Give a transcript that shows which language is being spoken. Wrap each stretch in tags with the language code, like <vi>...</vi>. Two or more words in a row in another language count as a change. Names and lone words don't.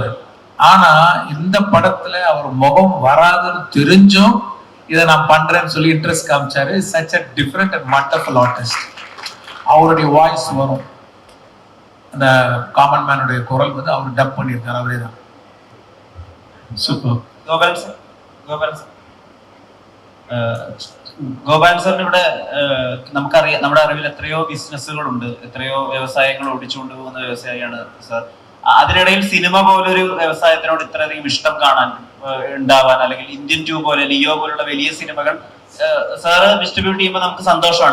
<ta>ஆனா இந்த படத்துல அவர் முகம் வராதுன்னு தெரிஞ்சும் இதை நான் பண்றேன்னு சொல்லி இன்ட்ரெஸ்ட் காமிச்சாரு.</ta> <en>such a different and wonderful artist. அவருடைய வாய்ஸ் வரும். அந்த common man's குரல் வந்து அவர் டப் பண்ணியிருக்காரு, அவரே தான். Super.</en> <ml>ഗോപാലൻ സാറിന് ഇവിടെ നമുക്കറിയാം, നമ്മുടെ അറിവിൽ എത്രയോ ബിസിനസ്സുകളുണ്ട്, എത്രയോ വ്യവസായങ്ങൾ ഓടിച്ചുകൊണ്ട് പോകുന്ന വ്യവസായിയാണ് സാർ. അതിനിടയിൽ സിനിമ പോലൊരു വ്യവസായത്തിനോട് ഇത്രയധികം ഇഷ്ടം കാണാൻ ഉണ്ടാവാൻ, അല്ലെങ്കിൽ ഇന്ത്യൻ 2 പോലെ, ലിയോ പോലുള്ള വലിയ സിനിമകൾ സാറ് ഡിസ്ട്രിബ്യൂട്ട് ചെയ്യുമ്പോൾ നമുക്ക് സന്തോഷമാണ്.</ml>